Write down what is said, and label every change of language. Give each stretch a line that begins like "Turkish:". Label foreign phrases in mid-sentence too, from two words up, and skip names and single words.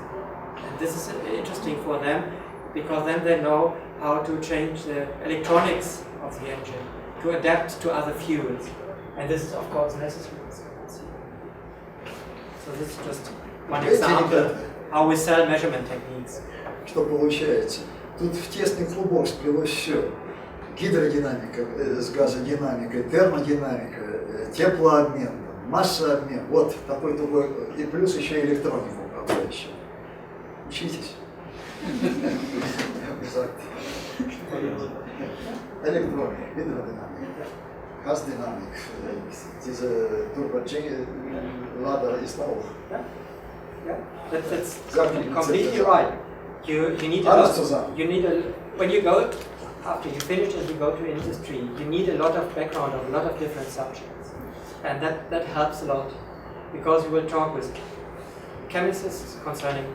English: And this is interesting for them, because then they know how to change the electronics of the engine to adapt to other fuels. And this is of course necessary. So this is just one example how we sell measurement techniques.
Russian: Что получается? Тут в тесный клубок сплелось все. Гидродинамика с газодинамикой, термодинамика, теплообмен, массообмен. Вот такой и плюс еще электроника управляющая. Учитесь. Электроника, гидродинамика, газдинамик,
German: diese Turboladder ist auch.
English: Yeah, that's completely right. You need when you go, after you finish and you go to industry, you need a lot of background of a lot of different subjects. And that helps a lot, because you will talk with chemists concerning combustion process.